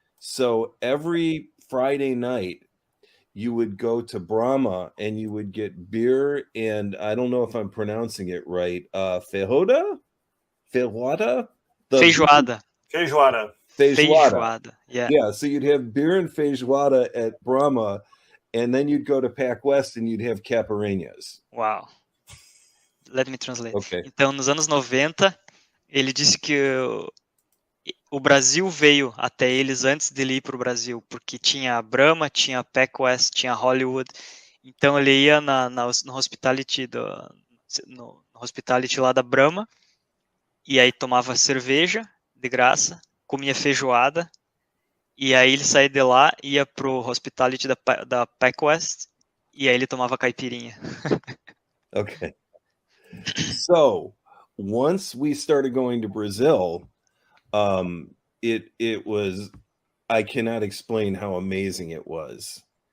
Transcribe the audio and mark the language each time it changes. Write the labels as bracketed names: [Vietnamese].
[English] So every Friday night, you would go to Brahma and you would get beer and I don't know if I'm pronouncing it right. [Portuguese] Feijoada? Feijoada. Feijoada. [English] Yeah. So you'd have beer and feijoada at Brahma, and then you'd go to Pac West and you'd have caipirinhas. Wow. Let me translate. Okay. [Portuguese] Então, nos anos 90, ele disse que o Brasil veio até eles antes dele ir para o Brasil, porque tinha a Brahma, tinha a Pac West, tinha a Hollywood. Então ele ia no hospitality no hospitality lá da Brahma, e aí tomava cerveja de graça, comia feijoada, e aí ele saía de lá, ia pro hospitality da Pac West, e aí ele tomava caipirinha. [English] Okay. So once we started going to Brazil, it was, I cannot explain how amazing it was.